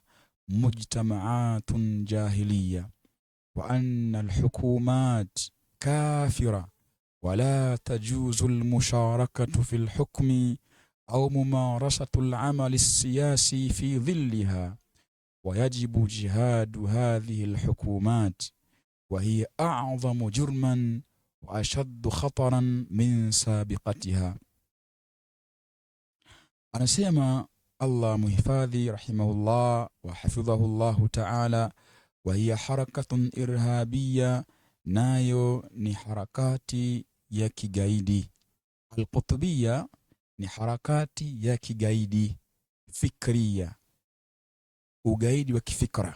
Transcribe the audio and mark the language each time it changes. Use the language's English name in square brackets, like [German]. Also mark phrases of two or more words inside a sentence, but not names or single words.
[Arabic] مجتمعات جاهلية، وأن الحكومات كافرة ولا تجوز المشاركة في الحكم أو ممارسة العمل السياسي في ظلها، ويجب جهاد هذه الحكومات، وهي أعظم جرما وأشد خطرا من سابقتها. [Swahili] anasema Allah muhifadhi [Arabic] رحمه الله وحفظه الله تعالى، وهي حركة إرهابية, [Swahili] nayo ni harakati ya kigaidi. Al-Qutbiyya ni harakati ya kigaidi fikriya, ugaidi wa kifikra.